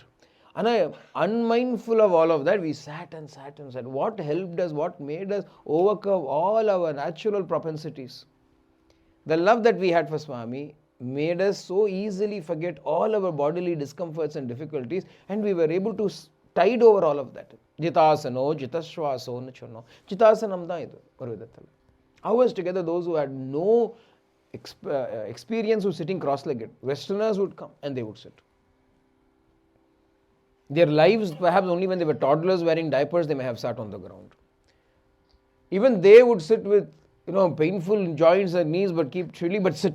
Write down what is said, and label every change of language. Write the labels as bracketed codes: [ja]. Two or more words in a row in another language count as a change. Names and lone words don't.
[en] And unmindful of all of that, we sat and sat and sat. What helped us, what made us overcome all our natural propensities? The love that we had for Swami made us so easily forget all our bodily discomforts and difficulties, and we were able to tide over all of that. [sa] जितासनो, जितश्वासो, नचानो. [ta] ஜிதாசனம் டா இது, ஒரு விதத்துல. [en] Hours together, those who had no experience of sitting cross-legged, Westerners would come and they would sit. Their lives, perhaps only when they were toddlers wearing diapers, they may have sat on the ground. Even they would sit with painful joints and knees, but keep chilly, but sit.